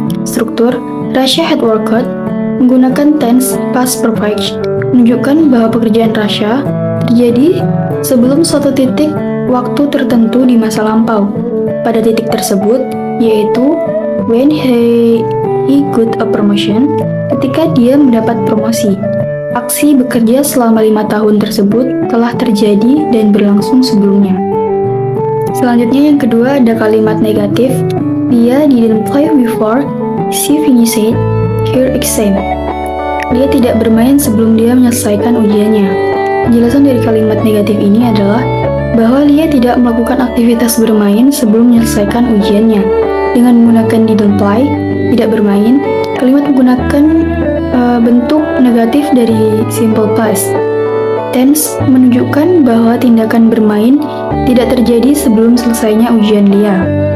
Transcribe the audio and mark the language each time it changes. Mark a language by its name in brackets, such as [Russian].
[Indonesian] Struktur Rasha had worked menggunakan tense past perfect menunjukkan bahwa pekerjaan Rasha terjadi sebelum suatu titik waktu tertentu di masa lampau. Pada titik tersebut, yaitu [English] when he got a promotion, [Indonesian] ketika dia mendapat promosi. Aksi bekerja selama 5 tahun tersebut telah terjadi dan berlangsung sebelumnya. Selanjutnya yang kedua ada kalimat negatif. [English] Dia didn't play before she finished her exam. [Indonesian] Dia tidak bermain sebelum dia menyelesaikan ujiannya. Penjelasan dari kalimat negatif ini adalah bahwa dia tidak melakukan aktivitas bermain sebelum menyelesaikan ujiannya. Dengan menggunakan didn't play, tidak bermain, kalimat menggunakan bentuk negatif dari simple past tense menunjukkan bahwa tindakan bermain tidak terjadi sebelum selesainya ujian Lia.